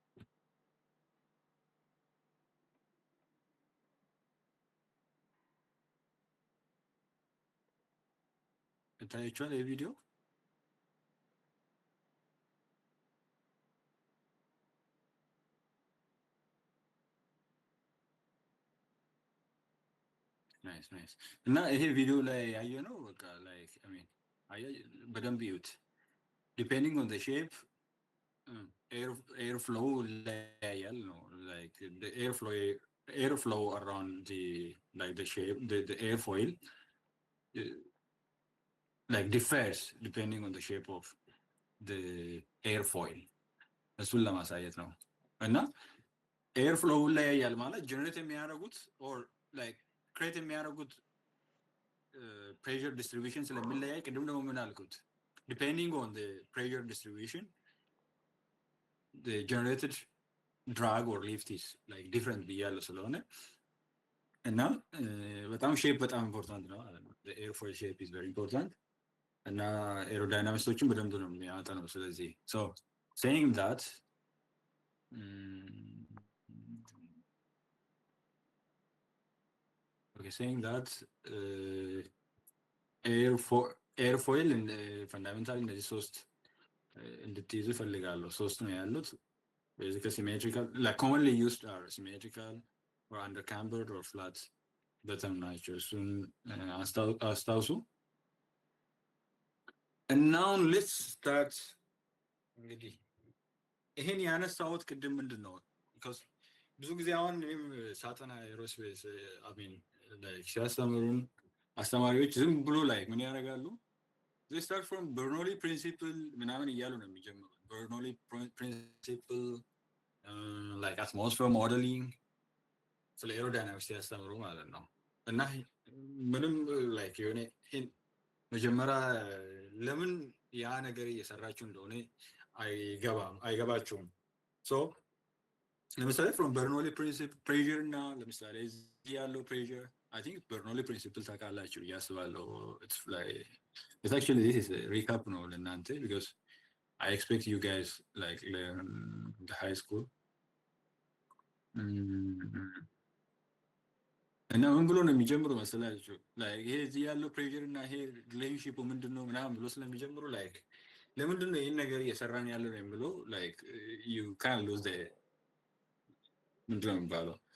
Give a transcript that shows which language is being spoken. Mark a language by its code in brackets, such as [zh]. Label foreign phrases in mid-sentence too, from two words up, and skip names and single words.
[am] ይታያቸዋል የቪዲዮ ናይስ እና ይሄ ቪዲዮ ላይ ያየ ነው። በቃ [en] like I mean [am] በደንብ ይዩት። [en] depending on the shape air flow [am] ይለያያል ነው [en] like air flow around the shape the air foil like differs depending on the shape of the airfoil [am] እሱን ለማሳየት ነው። እና [en] air flow [am] ይለያያል ማለት ጀነሬት የሚያደርጉት [en] or like create [am] የሚያደርጉት [en] pressure distribution [am] ስለሚለያይ ቅድም ደግሞ ምን አልኩት [en] depending on pressure distribution generated drag or lift is like different [am] ብያለሁ ስለሆነ እና በጣም ሼፕ በጣም ኢምፖርታንት ነው ማለት ነው። [en] airfoil shape is very important [am] እና ኤሮዳይናሚክሶችን በደንብ ነው የሚያጠነው። ስለዚህ [en] saying that saying that airfoil fundamentally [am] እነዚህ ሶስት እንድትይዙ እፈልጋለሁ። ሶስት ነው ያሉት። [en] basically symmetrical, like commonly used are symmetrical or under cambered or flat bottom [am] ናቸው። እሱን አስታውሱ። [en] and now let's start [am] እንግዲህ ይሄን ያነሳሁት ቅድም ምንድን ነው because ብዙ ጊዜ አሁን እኔም ሳጠና ኤሮስፔስ አሚን ሲያስተምሩን አስተማሪዎች ዝም ብሎ ላይ ምን [en] ያደርጋሉ they start from Bernoulli principle [am] ምናምን እያሉ ነው የሚጀምሩት። [en] Bernoulli principle like atmosphere modeling ስለ [am] ኤሮዳይናሚክስ ሲያስተምሩ ማለት ነው። እና ምንም like የሆነ መጀመሪያ ለምን ያ ነገር እየሰራችሁ እንደሆነ አይገባችሁም። ሶ ለምሳሌ [en] from Bernoulli principle pressure [am] እና ለምሳሌ እዚህ ያለው [en] pressure I think Bernoulli principle [am] ታውቃላችሁ እያስባለሁ። [en] it's actually this is a recap [am] ነው ለእናንተ [en] because I expect you guys like learn the high school [am] እና ምን ብሎ ነው የሚጀምሩ መሰላችሁ like ይሄ እዚህ ያለው pressure እና ይሄ relationship ምንድነው ምናምን ብሎ ስለሚጀምሩ like ለምንድን ነው ይሄን ነገር እየሰራን ያለው ነው የሚለው [en] like you can't lose the [am] ምንድነው የሚባለው